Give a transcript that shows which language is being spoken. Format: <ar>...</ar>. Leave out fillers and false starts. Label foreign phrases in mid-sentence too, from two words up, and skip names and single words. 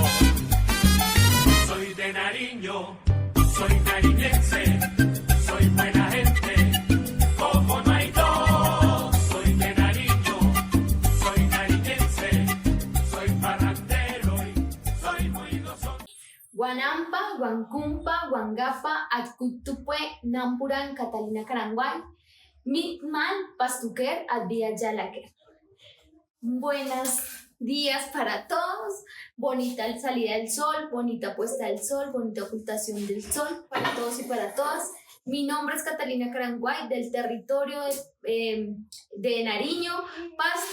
<es>Soy de Nariño, soy nariñense, soy buena gente, como no hay dos. Soy de Nariño, soy nariñense, soy parrandero y soy muy gozón. Guanampa, Huancumpa, Huangapa, Acutupue, Nampuran, Catalina Caranguay, Mitman, Pastuquer, Advía Yalaquer. Buenos días para todos, bonita salida del sol, bonita puesta del sol, bonita ocultación del sol para todos y para todas. Mi nombre es Catalina Caranguay, del territorio de Nariño, Pasto.</es>